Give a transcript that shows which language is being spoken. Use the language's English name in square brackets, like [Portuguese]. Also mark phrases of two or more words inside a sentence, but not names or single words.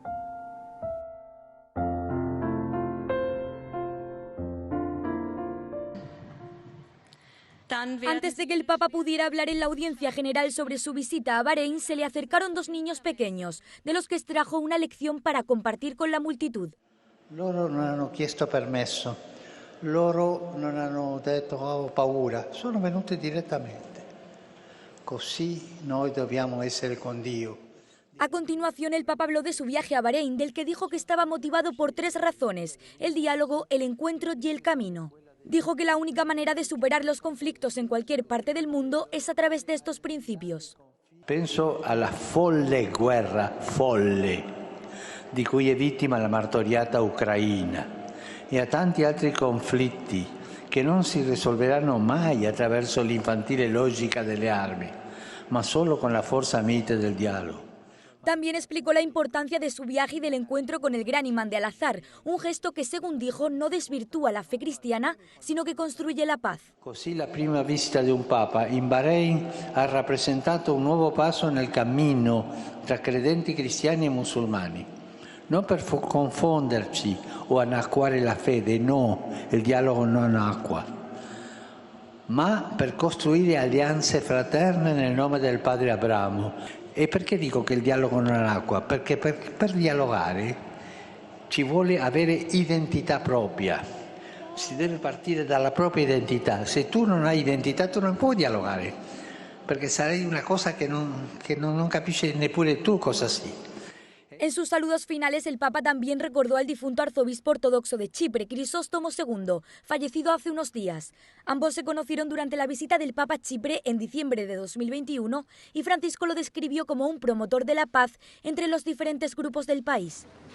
[Spanish] Antes de que el Papa pudiera hablar en la audiencia general sobre su visita a Bahrein, se le acercaron dos niños pequeños, de los que extrajo una lección para compartir con la multitud. [Italian] Loro non hanno chiesto permesso, loro non hanno detto ho paura, sono venuti direttamente. Così noi dobbiamo essere con Dio. [Spanish] A continuación, el Papa habló de su viaje a Bahrein, del que dijo que estaba motivado por 3 razones: el diálogo, el encuentro y el camino. Dijo que la única manera de superar los conflictos en cualquier parte del mundo es a través de estos principios. [Italian] Penso alla folle guerra, folle, di cui è vittima la martoriata Ucraina, e a tanti altri conflitti che non si risolveranno mai attraverso l'infantile logica delle armi, ma solo con la forza mite del dialogo. [Spanish] También explicó la importancia de su viaje y del encuentro con el gran imán de Al-Azhar, un gesto que, según dijo, no desvirtúa la fe cristiana, sino que construye la paz. [Italian] Così la prima visita di un papa in Bahrain ha rappresentato un nuovo passo nel cammino tra credenti cristiani e musulmani. Non per confonderci o annacquare la fede, no, il dialogo non acqua, ma per costruire alleanze fraterne nel nome del padre Abramo. E perché dico che il dialogo non è acqua? Perché per dialogare ci vuole avere identità propria, si deve partire dalla propria identità. Se tu non hai identità tu non puoi dialogare, perché sarai una cosa che non capisci neppure tu cosa sei. [Spanish] En sus saludos finales, el Papa también recordó al difunto arzobispo ortodoxo de Chipre, Crisóstomo II, fallecido hace unos días. Ambos se conocieron durante la visita del Papa a Chipre en diciembre de 2021 y Francisco lo describió como un promotor de la paz entre los diferentes grupos del país.